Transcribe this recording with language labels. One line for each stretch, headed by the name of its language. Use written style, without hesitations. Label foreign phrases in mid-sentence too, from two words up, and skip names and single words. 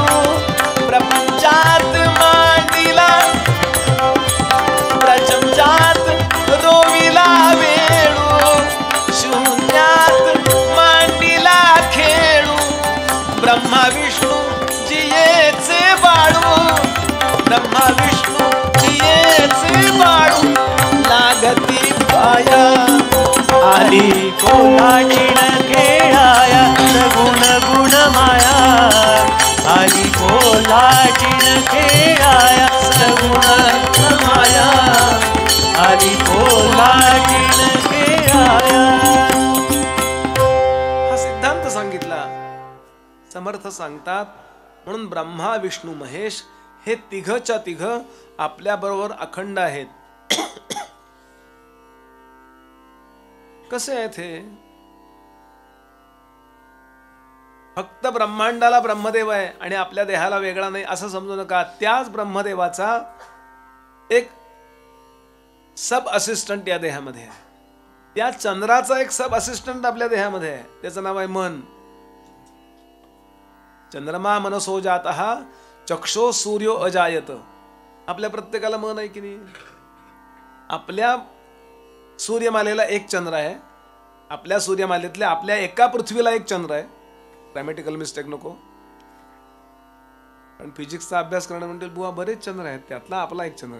Marathi: प्रपंचात मांडीला, प्रपंचात रोविला वेळू, शून्यात मांडीला खेळू. ब्रह्मा विष्णू जियेचे बाळू, ब्रह्मा विष्णू जियेचे बाळू. लागती पाया, आली कोल्हाटीण खेळाया. सगुण गुण माया, आली कोल्हाटीण खेळाया. सगुण गुण माया, आली कोल्हाटीण खेळाया. हा सिद्धांत सांगितला. समर्थ सांगतात म्हणून ब्रह्मा विष्णू महेश हे तिघच्या तिघ आपल्या बरोबर अखंड आहेत. कसे आहेत हे? फक्त ब्रह्मांडाला ब्रह्मदेव आहे आणि आपल्या देहाला वेगळा नाही असं समजू नका. त्याच ब्रह्मदेवाचा एक
English: sub assistant
Marathi: या देहामध्ये आहे. त्या चंद्राचा एक
English: sub assistant
Marathi: आपल्या देहामध्ये आहे. त्याचं नाव आहे मन.
Sanskrit: चंद्रमा मनसो जातः चक्षो सूर्यो अजायत.
Marathi: आपल्या प्रत्येकाला मन आहे की नाही? आपल्या सूर्यमालेला एक चंद्र आहे. आपल्या सूर्यमालेतल्या आपल्या एका पृथ्वीला एक चंद्र आहे.
English: grammatical mistake
Marathi: नको. पण फिजिक्सचा अभ्यास करणं म्हणजे बुवा बरेच चंद्र आहेत, त्यातला आपला एक चंद्र आहे.